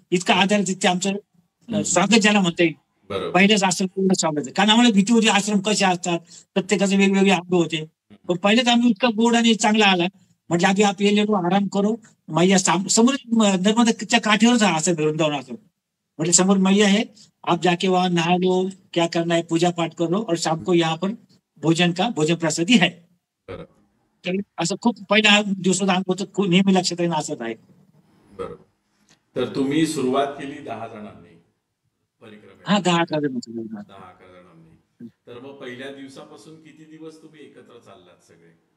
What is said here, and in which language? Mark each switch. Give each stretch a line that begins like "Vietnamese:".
Marathi: इतका आधार तिथे आमचं स्वागत ज्याला म्हणता येईल. पहिल्याच आश्रम पूर्ण स्वागत, कारण आम्हाला भीती होती आश्रम कसे असतात, प्रत्येकाचे वेगवेगळे अनुभव होते. पण पहिलेच आम्ही इतका गोड आणि चांगला आला. म्हटलं आधी
Hindi: आप ये लेलो, आराम करो,
Marathi: मैया समोर नर्मदाच्या काठीवरच असं वृंदावन असं.
Hindi: म्हटलं समोर मैया है, आप जाके वहां नहा लो, क्या करना है पूजा पाठ कर लो, और शाम को यहाँ पर भोजन प्रसादी है.
Marathi: असं खूप पहिल्या दिवसाचा अनुभव खूप नेहमी लक्षात येणं असंच आहे. बरोबर. तर तुम्ही सुरुवात केली 10 जणांनी परिक्रमेला? हा, 10-11 जणांनी. तर मग पहिल्या दिवसापासून किती दिवस तुम्ही एकत्र चाललात सगळे?